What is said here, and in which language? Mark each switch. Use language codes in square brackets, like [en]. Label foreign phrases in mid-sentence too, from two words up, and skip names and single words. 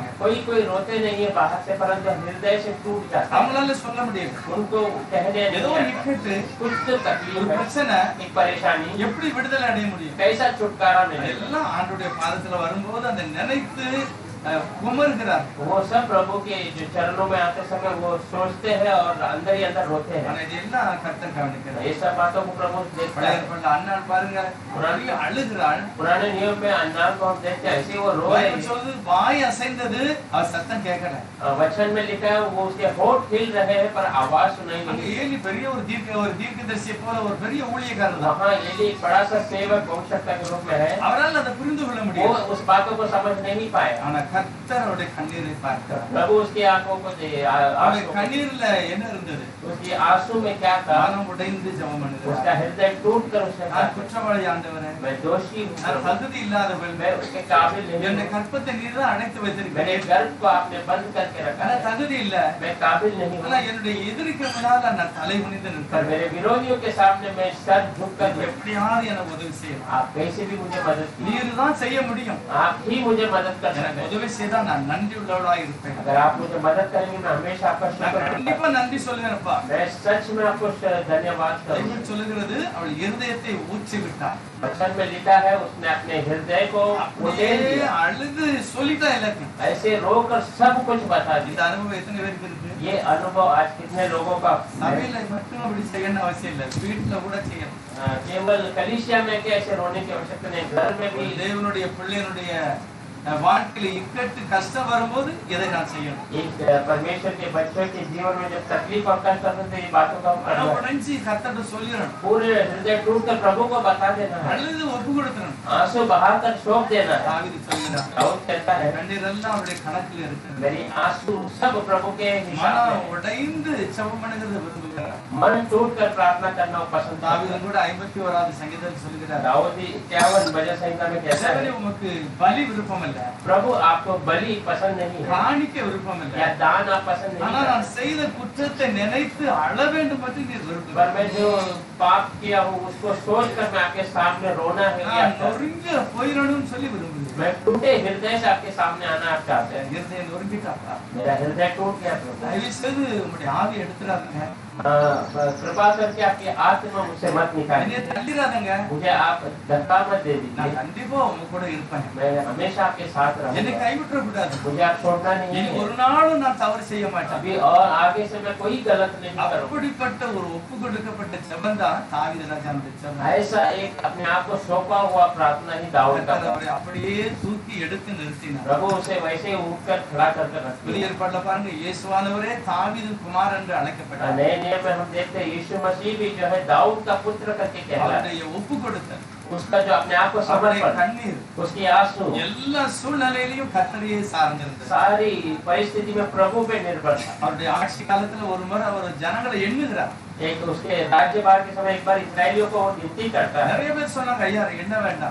[hi] कोई कोई रोते नहीं है बाहर से, परंतु हृदय से टूट जाता है। [ta] அவங்களால சொல்ல முடியாது. [hi] उनको कहने [ta] ஏதோ [hi] नहीं आता। [ta] இக்கட்டு, [hi] कुछ तो तकलीफ [ta] ஒரு [hi] है, [ta] பிரச்சனை, [hi] एक परेशानी, [ta] எப்படி விடுதலை அடைய முடியும்? [hi] कैसा छुटकारा मिलेगा? [ta] எல்லாம் ஆண்டவருடைய பாதத்துல வரும்போது அந்த நினைத்து குமருகிறார். [hi] वो सब प्रभु के जो चरणों में आते समय वो सोचते हैं और अंदर ही अंदर रोते हैं। [ta] ஆனா இதெல்லாம் கர்த்தர் கவனிக்கிறார். [hi] ये सब बातों को प्रभु देखता [ta] பழைய [hi] है। [ta] ஏற்பாட்டுல அன்னாள் பாருங்க, நிறைய அழுகிறாள். [hi] पुराने नियम में अन्नाल को हम देखते हैं, ऐसे ही वो रो रही [ta] பைபிள் [hi] है। [ta] சொல்லுது, வாய் அசைந்தது, அவர் சத்தம் கேட்கல. [hi] वचन में लिखा है वो उसके होठ हिल रहे हैं पर आवाज सुनाई [ta] அங்க [hi] नहीं। [ta] ஏலி பெரிய ஒரு தீர்க்கதரிசியை போல ஒரு பெரிய ஊழியக்காரர் தான். [hi] वहाँ एली एक बड़ा सा सेवक भविष्यवक्ता के रूप में है। [ta] அவரால் அதை புரிந்து கொள்ள [hi] वो [ta] முடியும். [hi] उस बातों को समझ नहीं पाया। [ta] ஆனா கர்த்தர் அவருடைய கண்ணீரை பார்க்கிறார். [hi] प्रभु उसकी आंखों को [ta] அவருடைய கண்ணீர்ல என்ன இருந்தது? [hi] उसकी आंसू में क्या था? [ta] மனம் உடைந்து ஜெபம் [hi] उसका [ta] பண்ணுகிறார். [hi] हृदय टूट कर उसने [ta] நான் [hi] कहा, [ta] குற்றவாளி ஆண்டவரே, [hi] मैं दोषी हूँ [ta] நான் [hi] प्रभु। [ta] தகுதி இல்லாதவள், [hi] मैं उसके काबिल नहीं [ta] என்னுடைய [hi] हूँ। [ta] கற்பத்தை நீர் தான் அடைத்து [hi] मेरे [ta] வைத்திருக்கிறீர். [hi] गर्भ को आपने बंद करके रखा [ta] ஆனா [hi] है। [ta] தகுதி இல்ல. [hi] मैं काबिल नहीं [ta] ஆனா [hi] हूँ। [ta] என்னுடைய எதிரிக்கு முன்னால நான் தலை குனிந்து [hi] पर [ta] நிற்கிறேன். [hi] मेरे विरोधियों के सामने मैं सर झुक कर बैठा। [ta] எப்படியாவது எனக்கு உதவி செய்யலாம். [hi] आप कैसे भी मुझे मदद कीजिए। [ta] நீர் தான் செய்ய முடியும். [hi] आप ही मुझे मदद कर सकते [ta] எனக்கு [hi] हैं। [ta] உதவி செய்தா நான் நன்றி உள்ளவளாய் இருப்பேன். [hi] अगर आप मुझे मदद करेंगे मैं हमेशा आपका [ta] நான் [hi] शुक्र करूंगा। [ta] கண்டிப்பா நன்றி சொல்லுவேன்ப்பா. [hi] मैं सच में आपको धन्यवाद करूंगा। [ta] பைபிள் சொல்லுகிறது, அவள் இருதயத்தை ஊற்றி விட்டார். [hi] वचन में लिखा है उसने अपने हृदय को [ta] அப்படியே [hi] उड़ेल दिया। [ta] அழுது சொல்லிட்டா எல்லாத்தையும். [hi] ऐसे रोकर सब कुछ बता [ta] இந்த [hi] दिया। [ta] அனுபவம் எத்தனை பேருக்கு இருக்கு? [hi] ये अनुभव आज कितने लोगों का है? [ta] சபையில மட்டும் அப்படி செய்யணும் அவசியம் இல்லை, வீட்டுல கூட செய்யணும். [hi] केवल कलीसिया में क्या ऐसे रोने की आवश्यकता नहीं, घर में भी। [ta] தேவனுடைய பிள்ளையினுடைய வாழ்க்கையில இக்கட்டு கஷ்டம் வரும்போது எதை நான் செய்யணும்? [hi] एक परमेश्वर के बच्चों के जीवन में जब तकलीफ और कष्ट आते हैं तो ये बातों का हम [ta] ஆனா [hi] करना है। [ta] உடைஞ்சி கர்த்தர்ட்ட சொல்லிடணும். [hi] पूरे हृदय टूट कर प्रभु को बता देना है। [ta] அழுது ஒப்பு கொடுக்கணும். [hi] आंसू बहाकर सौंप देना है। [ta] தாவீது சொல்கிறார், [hi] दाऊद कहता है [ta] கண்ணீரெல்லாம் அவருடைய கணக்குல இருக்கு. [hi] मेरी आंसू सब प्रभु के हिसाब [ta] மனம் [hi] में। [ta] உடைந்து ஜெபம் பண்ணுகிறது விரும்புகிறார். [hi] मन टूट कर प्रार्थना करना वो पसंद करता [ta] தாவீது [hi] है। [ta] கூட 51வது சங்கீதத்தில் சொல்கிறார், [hi] दाऊद भी 51 भजन संहिता में कहता [ta] தேவனே [hi] है, [ta] உமக்கு பலி விருப்பம் இல்ல, [hi] प्रभु आपको बलि पसंद नहीं है [ta] காணிக்க விருப்பம் இல்ல, [hi] या दान आप पसंद नहीं [ta] ஆனா [hi] करते। [ta] நான் செய்த குற்றத்தை நினைத்து அழ வேண்டும் என்று நீர் [hi] पर [ta] விரும்புகிறீர். [hi] मैं जो पाप किया हूँ उसको सोच कर मैं आपके सामने रोना है या [ta] நான் நொறுங்க போயிடணும்னு சொல்லி விரும்புகிறேன். [hi] मैं टूटे हृदय से आपके सामने आना आप चाहते हैं। [ta] இருதயம் நொறுங்கிட்டாப்பா. [hi] मेरा हृदय टूट गया प्रभु। [ta] தயவு செய்து உங்களுடைய ஆவி எடுத்துறாதுங்க, [hi] कृपा करके आपकी आत्मा मुझसे मत निकालिए। [ta] என்னைய தள்ளிராதங்க. [hi] मुझे आप धक्का मत दे [ta] நான் [hi] दीजिए। [ta] கண்டிப்பா உங்க கூட இருப்பேன். [hi] मैं हमेशा आपके साथ [ta] என்னை [hi] रहूंगा। [ta] கைவிட்டுற கூடாது. [hi] मुझे आप छोड़ना नहीं [ta] இனி [hi] है। [ta] ஒரு நாளும் நான் தவறு செய்ய மாட்டேன். [hi] अभी और आगे से मैं कोई गलत नहीं करूंगा। [ta] அப்படிப்பட்ட ஒரு ஒப்பு கொடுக்கப்பட்ட ஜெபம் தான் தாவீது ராஜாவுடைய ஜெபம். [hi] ऐसा एक अपने आप को सौंपा हुआ प्रार्थना ही दाऊद का [ta] கர்த்தர் [hi] था। [ta] அவரை அப்படியே தூக்கி எடுத்து நிறுத்தினார். [hi] प्रभु उसे वैसे ही उठकर खड़ा कर रख [ta] புதிய [hi] दिया। [ta] ஏற்பாட்டுல பாருங்க, இயேசுவானவரே தாவீது குமார் என்று அழைக்கப்பட்டார். [hi] नए नियम में हम देखते हैं यीशु मसीह भी जो है दाऊद का पुत्र करके कहलाता है। [ta] அவருடைய ஒப்பு கொடுத்தல், [hi] उसका जो अपने आप को [ta] அவருடைய [hi] समर्पण, [ta] கண்ணீர், [hi] उसकी आंसू [ta] எல்லா சூழ்நிலையிலையும் கர்த்தரையே சார்ந்திருந்தது. [hi] सारी परिस्थिति में प्रभु पे निर्भर था। [ta] அவருடைய ஆட்சி காலத்துல ஒரு முறை அவர் ஜனங்களை எண்ணுகிறார். [hi] एक उसके राज्यभार के समय एक बार इसराइलियों को वो गिनती करता है। [ta] நிறைய பேர் சொன்னாங்க, ஐயா என்ன வேண்டாம்,